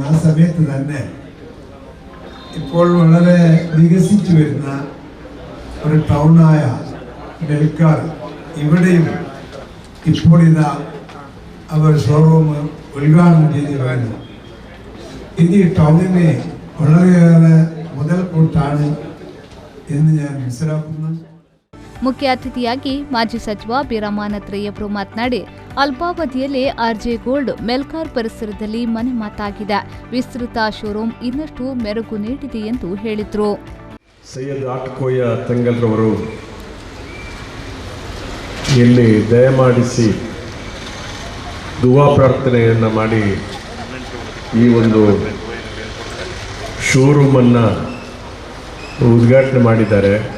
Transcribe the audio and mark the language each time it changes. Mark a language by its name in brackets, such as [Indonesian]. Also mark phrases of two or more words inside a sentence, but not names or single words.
[Malayalam] ആ സമയത്ത് തന്നെ ഇപ്പോൾ വളരെ വികസിച്ചു വരുന്ന ഒരു ടൗണായ മെൽക്കാർ ഇവിടെയും ഇപ്പോൾ ഇതാ അവർ ഷോറൂം ഉദ്ഘാടനം ചെയ്ത് കഴിഞ്ഞു. ഇത് ഈ ടൗണിന് വളരെയേറെ മുതൽക്കൂട്ടാണ് എന്ന് ഞാൻ മനസ്സിലാക്കുന്നു. [Kannada] ಮುಖ್ಯ ಅತಿಥಿಯಾಗಿ ಮಾಜಿ ಸಚಿವ ಬೀರಮಾನತ್ರಯ್ಯವರು ಮಾತನಾಡಿ, ಅಲ್ಪಾವಧಿಯಲ್ಲೇ ಆರ್ಜೆ ಗೋಲ್ಡ್ ಮೆಲ್ಕಾರ್ ಪರಿಸರದಲ್ಲಿ ಮನೆ ಮಾತಾಗಿದೆ. ವಿಸ್ತೃತ ಶೋರೂಮ್ ಇನ್ನಷ್ಟು ಮೆರುಗು ನೀಡಿದೆ ಎಂದು ಹೇಳಿದರು. ಸೈಯದ್ ಆಟಕೋಯ ತಂಗಲ್ರವರು ಇಲ್ಲಿ ದಯಮಾಡಿಸಿ ದುವಾ ಪ್ರಾರ್ಥನೆಯನ್ನು ಮಾಡಿ ಈ ಒಂದು ಶೋರೂಮನ್ನು ಉದ್ಘಾಟನೆ ಮಾಡಿದ್ದಾರೆ.